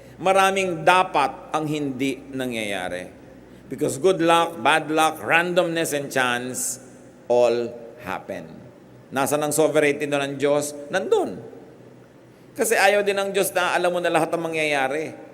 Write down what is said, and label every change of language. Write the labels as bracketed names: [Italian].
[Filipino] Maraming dapat ang hindi nangyayari. [English] Because good luck, bad luck, randomness, and chance all happen. [Filipino] Nasa ng sovereignty doon ng Diyos? Nandun. Kasi ayaw din ng Diyos na alam mo na lahat ng mangyayari.